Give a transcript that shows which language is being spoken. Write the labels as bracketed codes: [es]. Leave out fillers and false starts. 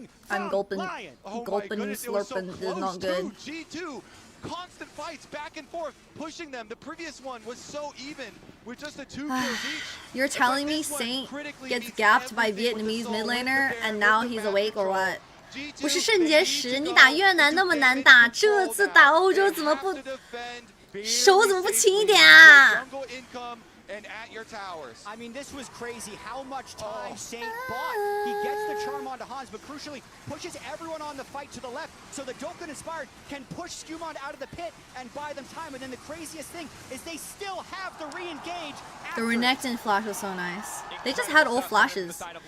[en] I'm gulping. Gulping, slurping is not good. G2, constant fights back and forth, pushing them. The previous one was so even with just the 2 kills each. You're telling me Saint gets gapped by Vietnamese mid laner and now he's awake or what? [zh] 不是肾结石，你打越南那么难打，这次打欧洲怎么不手怎么不轻一点啊？ [en] And at your towers. I mean, this was crazy how much time Saint bought. He gets the charm onto Hans, but crucially pushes everyone on the fight to the left so the Dokkan Inspired can push Scumon out of the pit and buy them time. And then the craziest thing is they still have to re-engage. The Renekton flash was so nice. They just had all flashes.